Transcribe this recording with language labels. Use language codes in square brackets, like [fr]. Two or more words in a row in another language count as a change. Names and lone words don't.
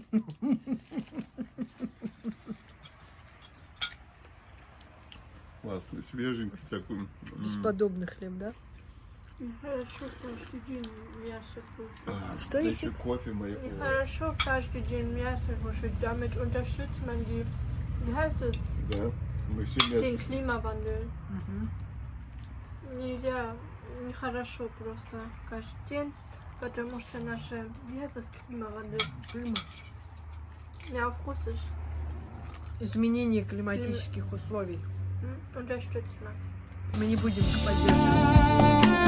[ru] Классный, свеженький такой. Бесподобный хлеб, да? Нехорошо каждый день мясо кушать. Что Да если- еще кофе мое. Нехорошо каждый день мясо кушать. [de] Damit unterstützt man die, wie heißt es, [ru] Да, мы все [de] den [ru] мясо. [de] Klimawandel. Мгм. [ru] Нельзя, нехорошо просто каждый день, потому что наше, [de] wie heißt das, Klimawandel? [ru] Климат. [de] Ja, auf Russisch. [ru] Изменение климатических условий. [de] Unterstützt man. [ru] Мы не будем их поддерживать.